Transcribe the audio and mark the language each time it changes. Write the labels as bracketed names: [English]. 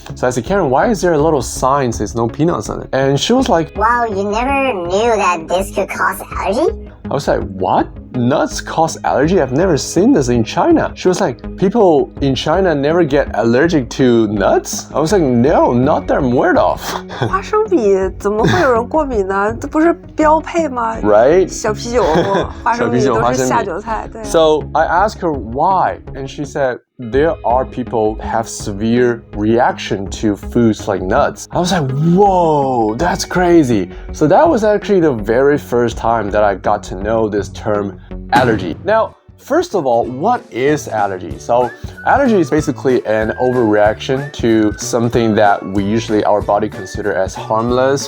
[English] So I said, Karen, why is there a little sign that says no peanuts on it? And she was like, wow, you never knew that this could cause allergy? I was like, what? Nuts cause allergy? I've never seen this in China. She was like, people in China never get allergic to nuts? I was like, no, not that I'm aware of. [Chinese] 花生米怎么会有人过敏呢？这不是标配吗 [English] Right? [Chinese] 小啤酒、花生米都是下酒菜。对。 [English] So I asked her why, and she said, there are people have severe reaction to foods like nuts. I was like, whoa, that's crazy. So that was actually the very first time that I got to know this term allergy. Now, first of all, what is allergy? So allergy is basically an overreaction to something that our body consider as harmless.